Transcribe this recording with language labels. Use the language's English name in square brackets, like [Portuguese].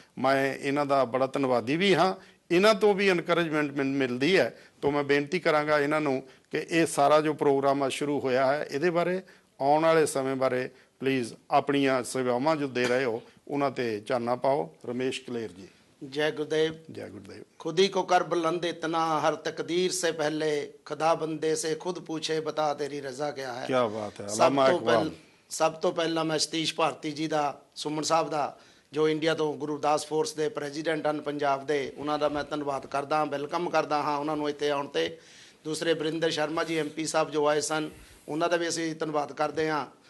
[Punjabi] ਮੈਂ ਇਹਨਾਂ ਦਾ ਬੜਾ ਧੰਨਵਾਦੀ ਵੀ ਹਾਂ। ਇਹਨਾਂ ਤੋਂ ਵੀ ਇਨਕਰੇਜਮੈਂਟ ਮਿਲਦੀ ਹੈ। ਤਾਂ ਮੈਂ ਬੇਨਤੀ ਕਰਾਂਗਾ ਇਹਨਾਂ ਨੂੰ ਕਿ ਇਹ ਸਾਰਾ ਜੋ ਪ੍ਰੋਗਰਾਮ ਆ ਸ਼ੁਰੂ ਹੋਇਆ ਹੈ, ਇਹਦੇ ਬਾਰੇ ਆਉਣ ਵਾਲੇ ਸਮੇਂ ਬਾਰੇ ਪਲੀਜ਼ ਆਪਣੀਆਂ ਸੇਵਾਵਾਂ ਜੋ ਦੇ ਰਹੇ ਹੋ ਉਹਨਾਂ 'ਤੇ ਚਾਨਣਾ ਪਾਓ। ਰਮੇਸ਼ ਕਲੇਰ ਜੀ। [Hindi] जय गुरुदेव। जय गुरुदेव। खुद ही को कर बुलंद इतना, हर तकदीर से पहले खुदा बंदे से खुद पूछे बता तेरी रजा क्या है। क्या बात है। [Punjabi] सब तो पहला मैं सतीश भारती जी ਦਾ, ਸੁਮਨ ਸਾਹਿਬ ਦਾ, ਜੋ ਇੰਡੀਆ ਤੋਂ ਗੁਰੂ ਰਵਿਦਾਸ ਫੋਰਸ ਦੇ ਪ੍ਰੈਜ਼ੀਡੈਂਟ ਹਨ ਪੰਜਾਬ ਦੇ, ਉਹਨਾਂ ਦਾ ਮੈਂ ਧੰਨਵਾਦ ਕਰਦਾ ਹਾਂ, ਵੈਲਕਮ ਕਰਦਾ ਹਾਂ ਉਹਨਾਂ ਨੂੰ ਇੱਥੇ ਆਉਣ 'ਤੇ। ਦੂਸਰੇ ਵਰਿੰਦਰ ਸ਼ਰਮਾ ਜੀ MP ਸਾਹਿਬ ਜੋ ਆਏ ਸਨ, ਉਹਨਾਂ ਦਾ ਵੀ ਅਸੀਂ ਧੰਨਵਾਦ ਕਰਦੇ ਹਾਂ।